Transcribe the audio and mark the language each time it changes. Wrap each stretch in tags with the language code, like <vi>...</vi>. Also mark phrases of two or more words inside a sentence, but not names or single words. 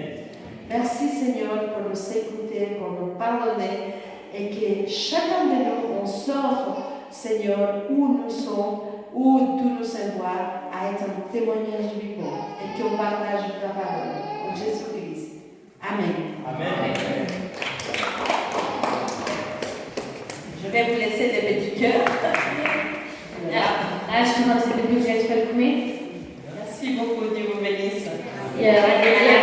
<fr>Merci, Seigneur, pour nous écouter, pour nous pardonner, et que chacun de nous, on sort, Seigneur, où nous sommes, où tout nous envoie à être un témoignage vivant et qu'on partage ta parole en Jésus-Christ. Amen. Amen. Je vais vous laisser des petits cœurs.</fr> <pt>Acho que nós devemos fazer comer.</pt> <fr>Merci beaucoup, Dieu vous bénisse. E</fr>